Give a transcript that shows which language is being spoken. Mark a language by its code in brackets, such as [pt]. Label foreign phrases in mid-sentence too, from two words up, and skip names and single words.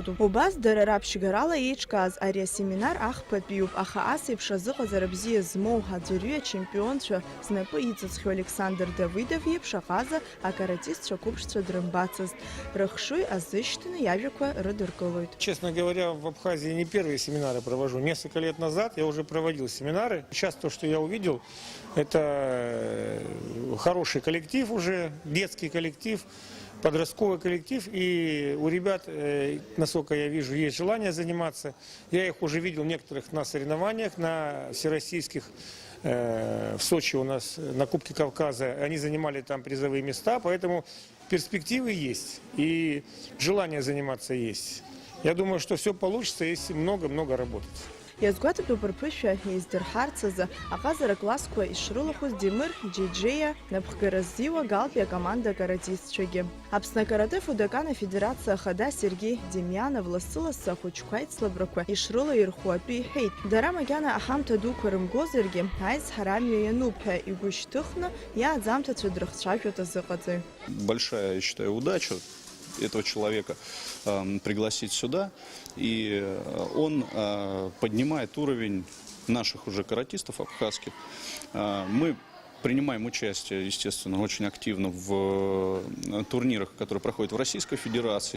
[ab] Убас дара раԥшьгарала еиҿкааз ари асеминар ахԥатәиуп, аха ас еиԥш азыҟазара бзиа змоу аӡәырҩы ачемпионцәа знапы иҵыҵхьоу Александр Давидов иеиԥш аҟаза акаратистцәа қәыԥшцәа дрымбацызт. Рыхшыҩ азышьҭны иажәақәа рыдыркылоит. [ru] Честно говоря, в Абхазии не первые семинары провожу. Несколько лет назад я уже проводил семинары. Сейчас то, что я увидел, это хороший коллектив уже, детский коллектив, подростковый коллектив. И у ребят, насколько я вижу, есть желание заниматься. Я их уже видел некоторых на соревнованиях, на всероссийских. В Сочи у нас на Кубке Кавказа. Они занимали там призовые места, поэтому перспективы есть и желание заниматься есть. Я думаю, что все получится, если много-много работать. [ab] Иазгәаҭатәуп рԥышәа еиздырҳарц азы аҟазара классқәа ишрылахәыз Демыр Џьеџьеиа напхгара зиуа Галтәи акоманда акаратистцәагьы. Аԥсны акарате Фудакан афедерациа ахада Сергей Демьянов лассы-лассы ахәыҷқәа аицлабрақәа ишрылаирхәо атәы иҳәеит. Дара макьана аҳамҭа дуқәа рымгозаргьы аизҳара амҩа иануп ҳәа игәы шьҭыхны иааӡамҭацәа дрыхцәажәоит азыҟаҵаҩ. [ru] Большая, я считаю, удача этого человека пригласить сюда, и он поднимает уровень наших уже каратистов абхазских. Мы принимаем участие, естественно, очень активно в турнирах, которые проходят в Российской Федерации.